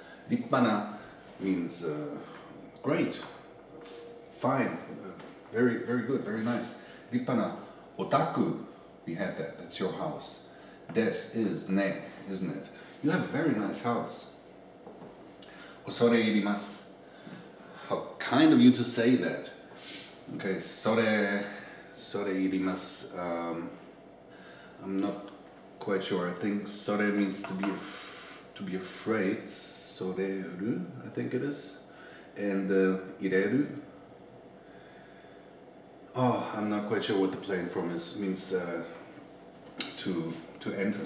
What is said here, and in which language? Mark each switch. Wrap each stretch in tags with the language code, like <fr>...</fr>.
<en>立派な means great, fine, very, very good, very nice.</en> <ja>立派な.</ja> <en>お宅, we had that, that's your house. Des is ne, isn't it? You have a very nice house.</en> <ja>恐れ入ります.</ja> <en>How kind of you to say that.</en> <ja>Okay, それ入ります.</ja> <en>I'm not quite sure. I think それ means to be afraid. それる, I think it is. And 入れる. Oh, I'm not quite sure what the plain form is. It means to enter.</en>